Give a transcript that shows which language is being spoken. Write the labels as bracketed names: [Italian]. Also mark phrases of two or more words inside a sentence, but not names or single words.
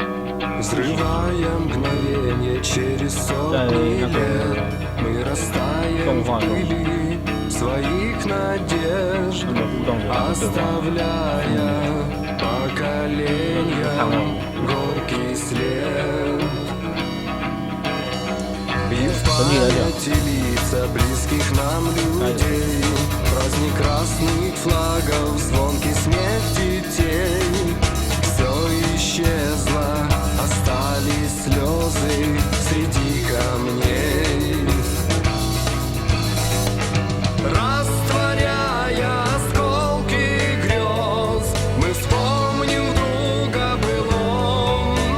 [Chinese] 在那个动画中，他们互动的对话，看望。整体来讲， [Russian] праздник красных флагов, звонкий смех детей. Все исчезло, остались слезы среди камней. Растворяя осколки грез, мы вспомним друга былом.